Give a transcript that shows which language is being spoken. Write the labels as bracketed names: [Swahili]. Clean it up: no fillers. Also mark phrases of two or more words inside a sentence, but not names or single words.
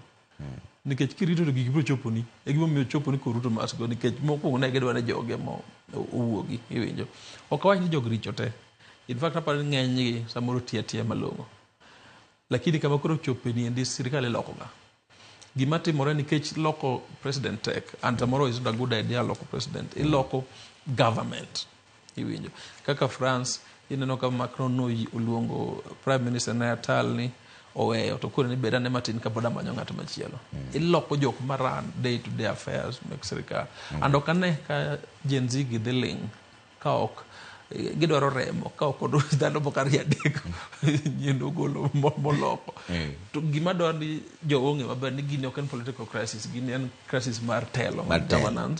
[Luo (Kenya and Tanzania)] Nikech kirito to gigi biro choponi, e gima miyo choponi koruto masgo, nikech mokwongo ne gidwa ne joge mo owuogi, iwinjo. Ok awach ni jog richo te. [English] In fact, [Luo (Kenya and Tanzania)] aparo ni ng'enygi samoro tiya malong'o. Lakini kama koro chopeni endi sirikal ilokoga. Gima timore nikech loko president tek, [English] and tomorrow is not a good idea [Luo (Kenya and Tanzania)] loko president. Iloko government, iwinjo. Kaka France, ineno ka Macron oluongo prime minister na atalni, oweyo to koro ni bedane matin ka boda manyo ng'at machielo. Iloko jok maran [English] day to day affairs [Luo (Kenya and Tanzania)] mek sirikal. And ok ane ka Gen Z gi dhi ling ka ok gidwaro remo ka ok odwa dhano moko 2 3 nyiendo golo moloko. To gima dwaro ni jogo ng'e maber ni gini ok en [English] political crisis, [Luo (Kenya and Tanzania)] gini en crisis mar telo, governance.